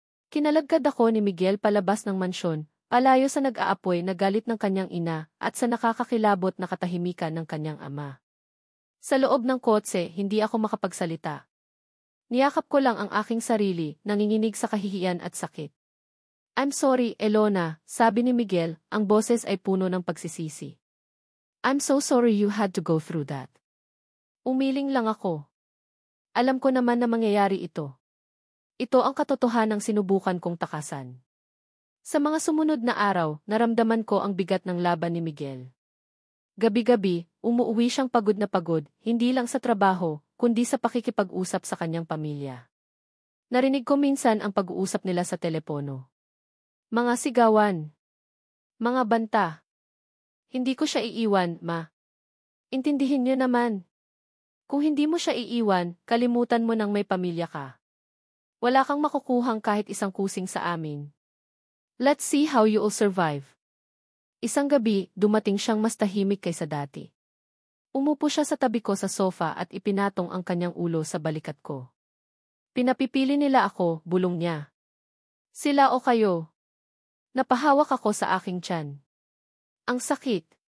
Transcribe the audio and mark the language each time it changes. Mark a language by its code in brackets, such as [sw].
[tl] Kinalagkad ako ni Miguel palabas ng mansyon, palayo sa nag-aapoy na galit ng kanyang ina at sa nakakakilabot na katahimikan ng kanyang ama. Sa loob ng kotse, hindi ako makapagsalita. Niyakap ko lang ang aking sarili, nanginginig sa kahihiyan at sakit. [en] I'm sorry, [tl] Elona, sabi ni Miguel, ang boses ay puno ng pagsisisi. [en] I'm so sorry you had to go through that. [tl] Umiling lang ako. Alam ko naman na mangyayari ito. Ito ang katotohanang sinubukan kong takasan. Sa mga sumunod na araw, naramdaman ko ang bigat ng laban ni Miguel. Gabi-gabi, umuuwi siyang pagod na pagod, hindi lang sa trabaho, kundi sa pakikipag-usap sa kanyang pamilya. Narinig ko minsan ang pag-uusap nila sa telepono. Mga sigawan. Mga banta. Hindi ko siya iiwan, ma. Intindihin niyo naman. Kung hindi mo siya iiwan, kalimutan mo nang may pamilya ka. Wala kang makukuhang kahit isang kusing sa amin. [en] Let's see how you'll survive. [tl] Isang gabi, dumating siyang mas tahimik kaysa dati. Umupo siya sa tabi ko sa sofa at ipinatong ang kanyang ulo sa balikat ko. Pinapipili nila ako, bulong niya. Sila o kayo? Napahawak ako sa aking tiyan. Ang sakit.